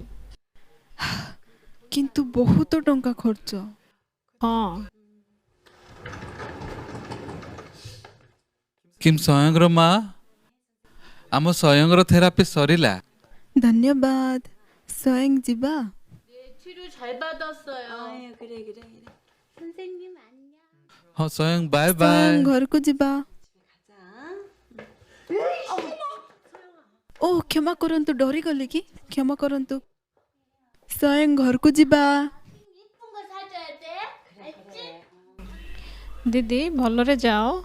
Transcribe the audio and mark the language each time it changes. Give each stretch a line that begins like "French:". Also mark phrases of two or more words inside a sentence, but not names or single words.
Odia: କିନ୍ତୁ ବହୁତ ଟଙ୍କା ଖର୍ଚ୍ଚ। ହଁ କିମ୍ ସ୍ୱୟଂର ମା, ଆମ ସ୍ୱୟଂର ଥେରାପି ସରିଲା। ଧନ୍ୟବାଦ। ସ୍ୱୟଂ ଯିବା।
Korean: 치료 잘 받았어요. 그래.
Odia: ହଁ ସ୍ୱୟଂ
English: bye bye.
Odia: ସ୍ୱୟଂ ଘରକୁ ଯିବା। ଓ କ୍ଷମା କରନ୍ତୁ, ଡରିଗଲି କି? କ୍ଷମା କରନ୍ତୁ। ସ୍ୱୟଂ ଘରକୁ ଯିବା। ଦିଦି ଭଲରେ ଯାଅ।